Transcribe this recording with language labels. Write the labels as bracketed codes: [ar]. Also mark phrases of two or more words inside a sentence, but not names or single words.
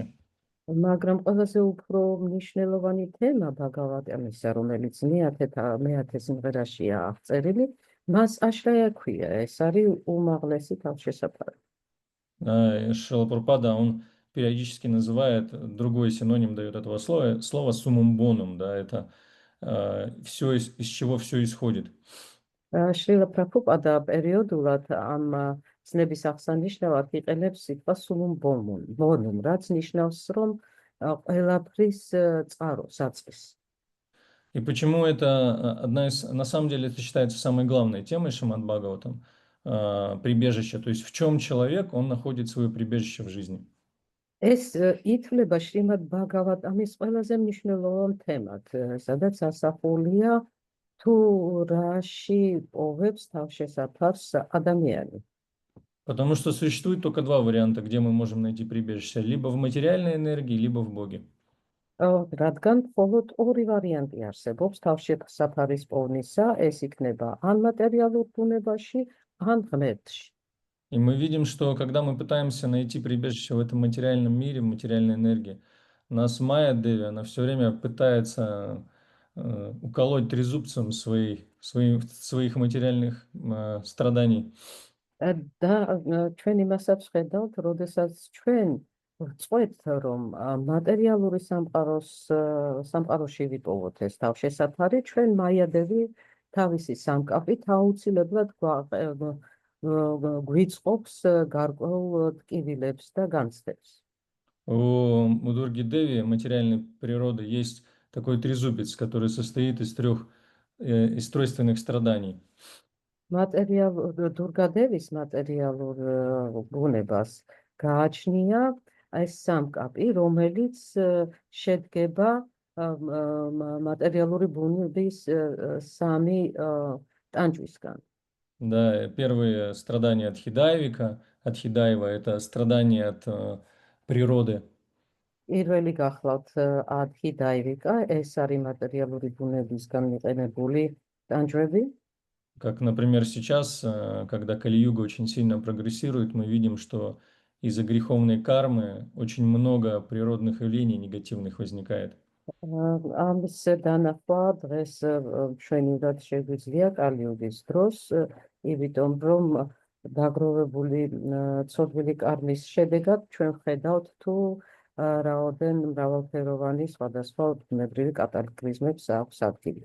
[ka] მაგრამ ყველაზე უფრო მნიშვნელოვანი თემა ბაგავატამისა, რომელიც მეათე სიმღერაშია აღწერილი, მას აშრაია ქვია. ეს არის უმაღლესი თავშესაფარი. [ru] Шрила Прабхупада, он периодически называет, другой синоним дает этого слова [la] summum bonum, [ru] да, это все, из чего все исходит. [ka] შრილა პრაბჰუპადა პერიოდულად ამ ცნების აღსანიშნავად იყენებს სიტყვას [la] summum bonum, [ka] რაც ნიშნავს, რომ ყველაფრის წყარო, საწყის. [ru] И почему это одна из, на самом деле, это считается самой главной темой Шримад Бхагаватам, прибежище, то есть в чем человек, он находит свое прибежище в жизни. [ka] ეს ითვლება შრიმად ბაგავატამის ყველაზე მნიშვნელოვან თემად, სადაც ასახულია თუ რაში პოვებს თავშესაფარს ადამიანი. [ru] Потому что существует только два варианта, где мы можем найти прибежище, либо в материальной энергии, либо в Боге. [ka] რადგან მხოლოდ ორი ვარიანტი არსებობს თავშესაფარის პოვნისა, ეს იქნება ან მატერიალურ ბუნებაში, ან ღმერთში. [ru] И мы видим, что когда мы пытаемся найти прибежище в этом материальном мире, в материальной энергии, нас Майя Деви, она все время пытается уколоть трезубцем своих материальных страданий. [ka] და ჩვენ იმასაც ხედავთ, როდესაც ჩვენ ვწყვეტ, რომ მატერიალური სამყაროში ვიპოვოთ ეს თავშესაფარი, ჩვენ მაიადები თავისი სამკაფით აუცილებლად გვიწყობს გარკვეულ ტკივილებს და განცდებს. [ru] У Дурги Деви материальной природы есть такой трезубец, который состоит из тройственных страданий. [ka] დურგადევის მატერიალურ ბუნებას გააჩნია ეს სამკაპი, რომელიც შედგება მატერიალური ბუნების სამი ტანჯვისგან. [ru] Да, первые страдания от Хидайвика, от Хидаева, это страдания от природы. [ka] პირველი გახლავთ ადჰიდაივიკა, ეს არის მატერიალური ბუნებისგან მიყენებული ტანჯვები. [ru] Как, например, сейчас, когда Кали-юга очень сильно прогрессирует, мы видим, что из-за греховной кармы очень много природных явлений негативных возникает. [ka] ამის დანახვა დღეს ჩვენურად შეგვიძლია კალი-იუგის დროს, იმიტომ რომ დაგროვებული ცოდვილი კარმის შედეგად ჩვენ ვხედავთ თუ რაოდენ მრავალფეროვანი სხვადასხვა ბუნებრივი კატაკლიზმებს აქვს ადგილი.